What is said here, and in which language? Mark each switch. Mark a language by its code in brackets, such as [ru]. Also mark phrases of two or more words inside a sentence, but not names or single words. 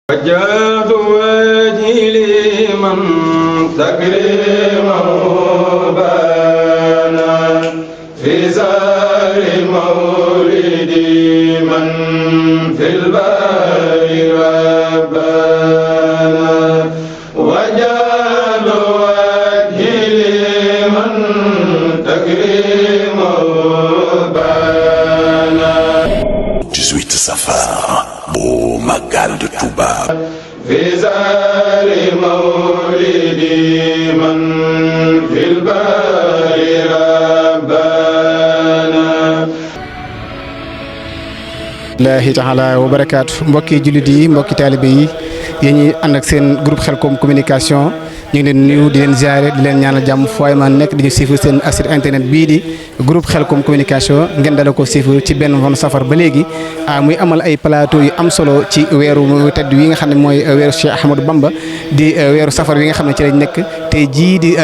[ar] وجهت وجهي لمن تكريمه بانا في زار مولدي من في البار ربنا وجهت وجهي لمن تكريمه بانا [wo] 18 Safar bu Magal de Touba. [ar] في زار مولدي من في البار ربنا الله تعالى وبركاته [wo] mbokki jullit yi mbokki taalibe yi yéen ñi ànd ak seen groupe Khelcom communication ñu ngi leen nuyu di leen ziare di leen ñaanal jàmm fooy ma nekk di ñu suivre seen [fr] site internet [wo] bii di groupe Khelcom communication ngeen dala ko suivre ci benn fan safar ba léegi muy amal ay plateau yu am solo ci weeru tedd wi nga xam ne mooy weeru Cheikh Ahmadou Bamba di weeru safar wi nga xam ne ci lañ nekk tey jii